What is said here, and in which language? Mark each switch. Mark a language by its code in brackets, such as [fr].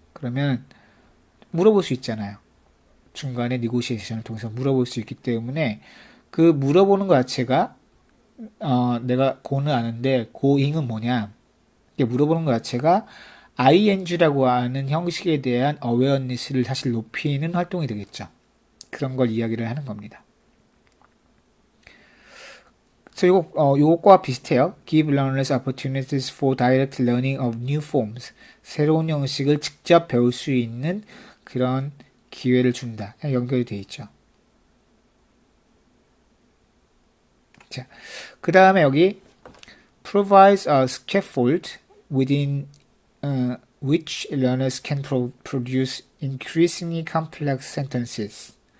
[ko] 그러면 물어볼 수 있잖아요. 중간에 니고시에이션을 통해서 물어볼 수 있기 때문에 그 물어보는 것 자체가 내가 go는 아는데 going은 뭐냐 이게 물어보는 것 자체가 ing라고 하는 형식에 대한 awareness를 사실 높이는 활동이 되겠죠. 그런 걸 이야기를 하는 겁니다. 그래서 요것과 비슷해요. [en] Give learners opportunities for direct learning of new forms. [ko] 새로운 형식을 직접 배울 수 있는 그런 기회를 준다. 연결이 되어 있죠. 자, 그 다음에 여기 [en] provides a scaffold within which learners can produce increasingly complex sentences.